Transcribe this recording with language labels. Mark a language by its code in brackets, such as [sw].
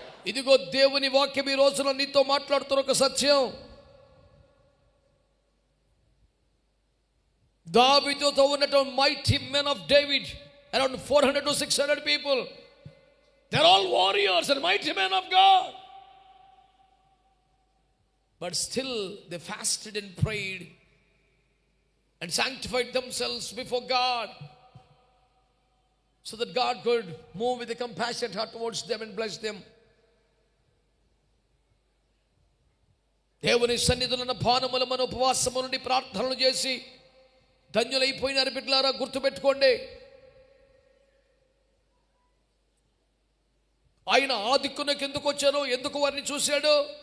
[te] ఇదిగో దేవుని వాక్యం ఈ రోజున నీతో మాట్లాడుతున్న ఒక సత్యం. దావీదుతో ఉన్నటువంటి [en] mighty men of David, around 400 to 600 people, they're all warriors and mighty men of God, but still they fasted and prayed and sanctified themselves before God so that God could move with a compassionate heart towards them and bless them. [te] దేవుని సన్నిధిలో ఉన్న పానముల మన ఉపవాసము నుండి ప్రార్థనలు చేసి ధన్యులైపోయినారు బిడ్డలారా. గుర్తుపెట్టుకోండి, ఆయన ఆ దిక్కునకు ఎందుకు వచ్చారో, ఎందుకు వారిని చూశాడు?